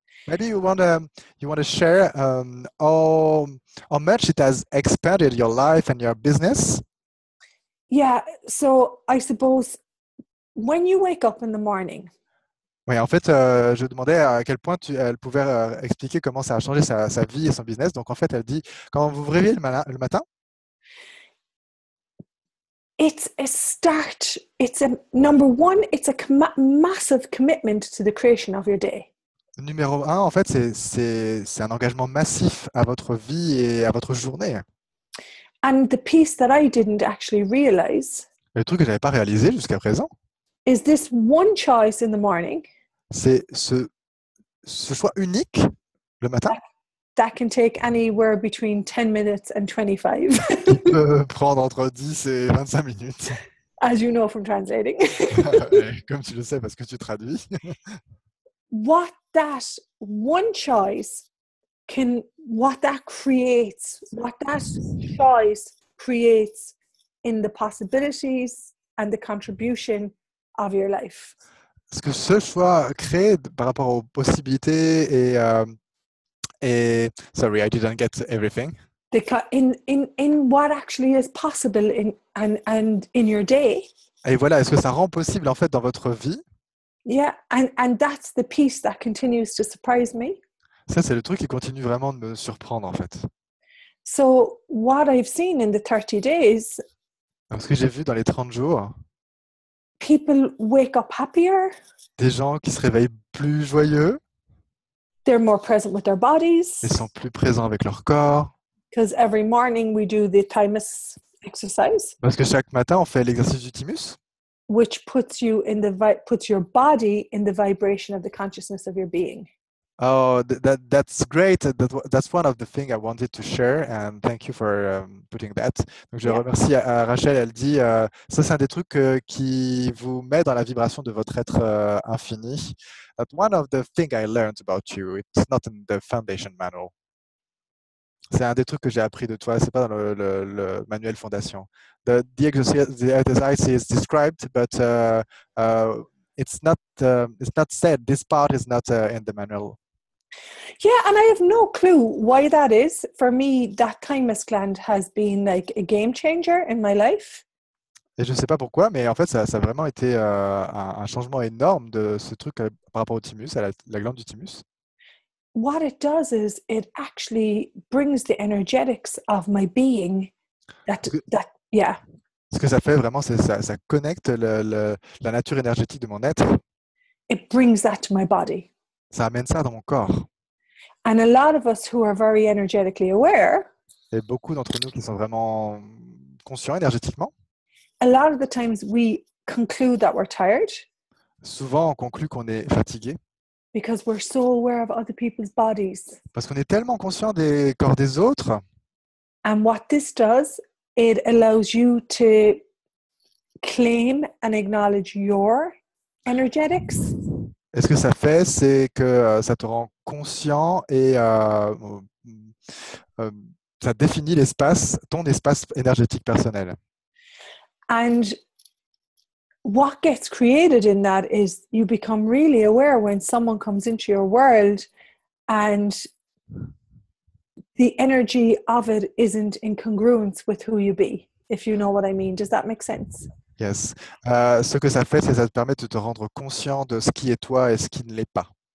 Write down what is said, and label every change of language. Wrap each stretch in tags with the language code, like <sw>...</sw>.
<en>Maybe you want to share how much it has expanded your life and your business. Yeah, so I suppose when you wake up in the morning.</en> <fr>Oui, en fait, je demandais à quel point elle pouvait expliquer comment ça a changé sa vie et son business. Donc, en fait, elle dit, quand vous vous réveillez le matin,</fr> <en>It's a start. It's a number one. It's a massive commitment to the creation of your day.</en> <fr>numéro 1, en fait, c'est un engagement massif à votre vie et à votre journée.</fr> <en>And the piece that I didn't actually realize</en> <fr>Le truc que je n'avais pas réalisé jusqu'à présent,</fr> <en>is this one choice in the morning</en> <fr>c'est ce choix unique le matin</fr> <en>that can take anywhere between 10 minutes and 25,</en> <fr>qui peut prendre entre 10 et 25 minutes.</fr> <en>as you know from translating.</en> <fr>Comme tu le sais parce que tu traduis.</fr> <en>What that one choice what that choice creates in the possibilities and the contribution of your life.</en> <fr>Est-ce que ce choix créé par rapport aux possibilités et</fr> <en>sorry, I didn't get everything. In what actually is possible and in your day.</en> <fr>Et voilà, est-ce que ça rend possible en fait dans votre vie?</fr> <en>Yeah, and that's the piece that continues to surprise me.</en> <fr>Ça, c'est le truc qui continue vraiment de me surprendre en fait.</fr> <en>So what I've seen in the 30 days,</en> <fr>Parce que j'ai vu dans les 30 jours</fr> <en>people wake up happier,</en> <fr>des gens qui se réveillent plus joyeux,</fr> <en>they're more present with their bodies,</en> <fr>ils sont plus présents avec leur corps.</fr> <en>because every morning we do the thymus exercise,</en> <fr>Parce que chaque matin, on fait l'exercice du thymus,</fr> <en>which puts your body in the vibration of the consciousness of your being. Oh, that's great. That's one of the things I wanted to share, and thank you for putting that.</en> <fr>Donc, je remercie Rachel. Elle dit, ça c'est un des trucs qui vous met dans la vibration de votre être infini.</fr> <en>That one of the things I learned about you. It's not in the foundation manual.</en> <fr>C'est un des trucs que j'ai appris de toi. C'est pas dans le manuel fondation.</fr> <en>The exercise is described, but it's not said. This part is not in the manual. Yeah, and I have no clue why that is. For me, that thymus gland has been like a game changer in my life.</en> <fr>Et je ne sais pas pourquoi, mais en fait, ça a vraiment été un changement énorme de ce truc par rapport au thymus, à la glande du thymus.</fr> <en>What it does is it actually brings the energetics of my being.</en> <fr>Ce que ça fait vraiment, c'est ça connecte la nature énergétique de mon être.</fr> <en>It brings that to my body.</en> <fr>Ça amène ça dans mon corps.</fr> <en>And a lot of us who are very energetically aware,</en> <fr>et beaucoup d'entre nous qui sont vraiment conscients énergétiquement,</fr> <en>a lot of the times we conclude that we're tired</en> <fr>souvent on conclut qu'on est fatigué</fr> <en>because we're so aware of other people's bodies.</en> <fr>parce qu'on est tellement conscient des corps des autres.</fr> <en>And what this does, it allows you to claim and acknowledge your energetics.</en> <fr>Et ce que ça fait, c'est que ça te rend conscient et ça définit ton espace énergétique personnel.</fr> <en>And what gets created in that is you become really aware when someone comes into your world and the energy of it isn't in congruence with who you be, if you know what I mean. Does that make sense? Yes.</en> <fr>Ce que ça fait, c'est que ça te permet de te rendre conscient de ce qui est toi et ce qui ne l'est pas.</fr>